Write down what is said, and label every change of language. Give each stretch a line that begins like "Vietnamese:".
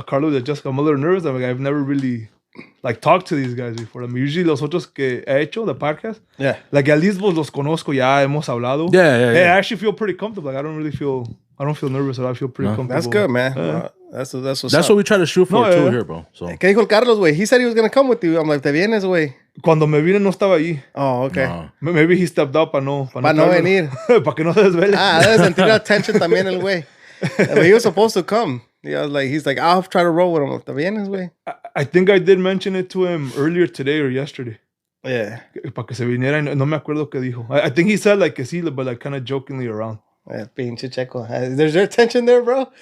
English: Carlos and Jessica, I'm a little nervous. I'm like, I've never really like talked to these guys before. I mean, usually
Spanish: los otros que he hecho,
English: the podcast, like at least
Spanish: los conozco, ya hemos hablado.
English: Yeah. I actually feel pretty comfortable. Like, I don't feel nervous, I feel pretty comfortable. That's good, man. That's what we try to shoot for too here, bro. So.
Spanish: ¿Qué dijo el Carlos, güey?
English: He said he was gonna come with you. I'm like,
Spanish: ¿te vienes, güey? Cuando me vine no estaba allí.
English: Oh, okay. No. Maybe he stepped out
Spanish: para no venir. Para que no se desvele. Debe sentir la tension también el güey.
English: But he was supposed to come. He's like, I'll try to roll with him.
Spanish: ¿Te vienes, güey?
English: I think I did mention it to him earlier today or yesterday. Yeah.
Spanish: Para que se viniera. No me acuerdo qué dijo.
English: I think he said like
Spanish: que sí,
English: but like kind of jokingly around.
Spanish: Pinche Checo.
English: There's there tension there, bro?